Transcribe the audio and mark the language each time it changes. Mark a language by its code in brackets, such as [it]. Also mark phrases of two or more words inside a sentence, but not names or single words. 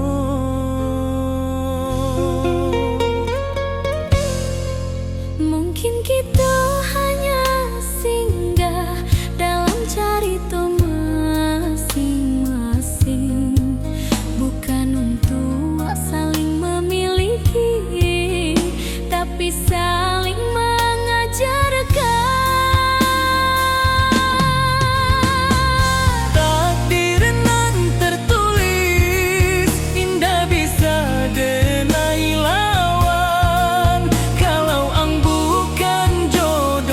[id] Mungkin kita hanya singgah dalam cerita masing-masing, bukan untuk saling memiliki, tapi saling mengajarkan. [min] Takdir nan tertulis, indah bisa denai lawan. Kalau ang bukan jo